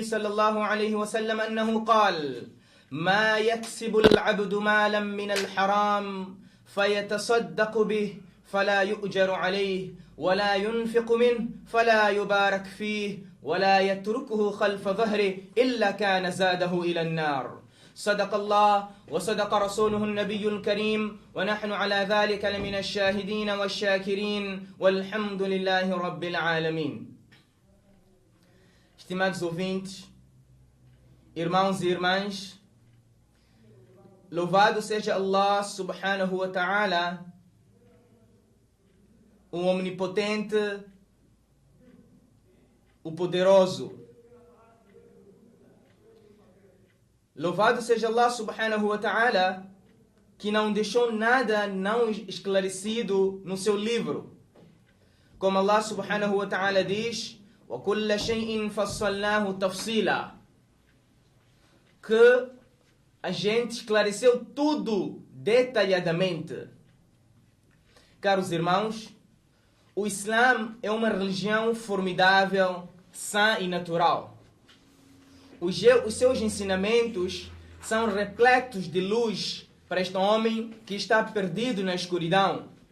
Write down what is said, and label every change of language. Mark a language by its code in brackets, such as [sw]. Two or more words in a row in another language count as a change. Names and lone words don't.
[ar] صلى الله عليه وسلم أنه قال ما يكسب العبد مالا من الحرام فيتصدق به فلا يؤجر عليه ولا ينفق منه فلا يبارك فيه ولا يتركه خلف ظهره إلا كان زاده إلى النار صدق الله وصدق رسوله النبي الكريم ونحن على ذلك لمن الشاهدين والشاكرين والحمد لله رب العالمين. [pt] Estimados ouvintes, irmãos e irmãs, louvado seja Allah [ar] سبحانه وتعالى, [pt] o omnipotente, o poderoso. Louvado seja Allah [ar] سبحانه وتعالى, [pt] que não deixou nada não esclarecido no seu livro. [ar] Como Allah سبحانه وتعالى diz, وَكُلَّ شَيْءٍ فَصَّلْنَاهُ تَفْصِيلًا, [pt] que a gente esclareceu tudo detalhadamente. Caros irmãos, o Islã é uma religião formidável, sã e natural. Os seus ensinamentos são repletos de luz para este homem que está perdido na escuridão.